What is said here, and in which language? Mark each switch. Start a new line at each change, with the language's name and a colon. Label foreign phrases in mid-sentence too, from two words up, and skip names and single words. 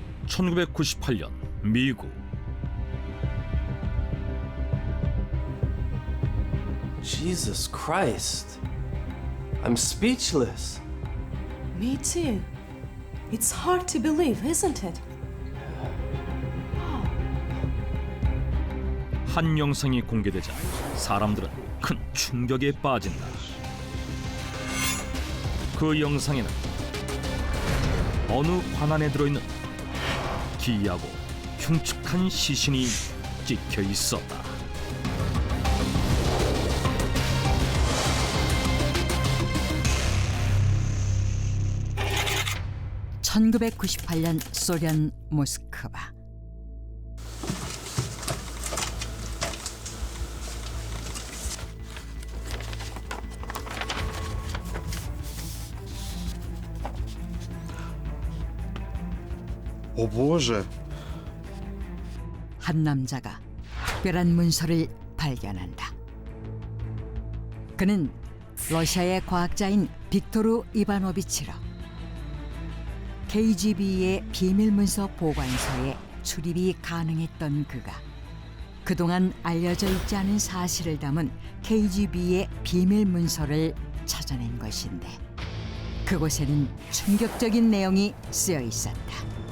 Korean: 1998년 미국.
English: Jesus Christ. I'm speechless. Me too. It's hard to believe, isn't it?
Korean: 한 영상이 공개되자 사람들은 큰 충격에 빠진다. 그 영상에는 어느 관안에 들어있는 기이하고 흉측한 시신이 찍혀 있었다. (1998년) 소련 모스크바.
Russian: О боже!
Korean: 한 남자가 특별한 문서를 발견한다. 그는 러시아의 과학자인 빅토르 이바노비치로 KGB의 비밀 문서 보관소에 출입이 가능했던 그가 그동안 알려져 있지 않은 사실을 담은 KGB의 비밀 문서를 찾아낸 것인데, 그곳에는 충격적인 내용이 쓰여 있었다.